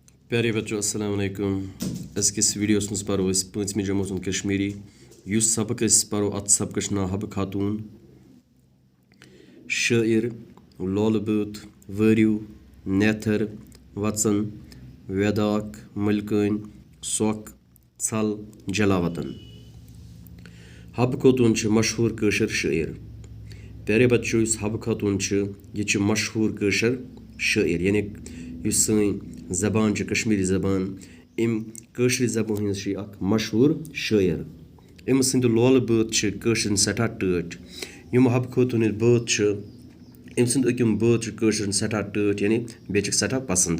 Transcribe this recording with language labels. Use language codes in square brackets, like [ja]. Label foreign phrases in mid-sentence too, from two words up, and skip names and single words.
[ur] پیارے بچوں [ar] السلام عليكم. [ks] अजकिस वीडियोस मज परो अस 5वीं जमात कश्मीरी युस सबक अस परो अत सबकस नाव हब खातून शायर लोल बूत वरिव नेथर वचन वेदाक मलकन सोक छल जलावतन। हब खातून मशहूर कशर शायर। [ur] پیارے بچوں [ks] इस हब खातून यह मशहूर कशर शायर यानी युस सैन जबान कश्मीरी जबान अम कशर जबान हज मशहूर शायर। अम सद लोल बूत कशर सठा टट यम हब खातून बूत अम सद अकम बूत कशर सठा टट यानी बे सठा पसंद।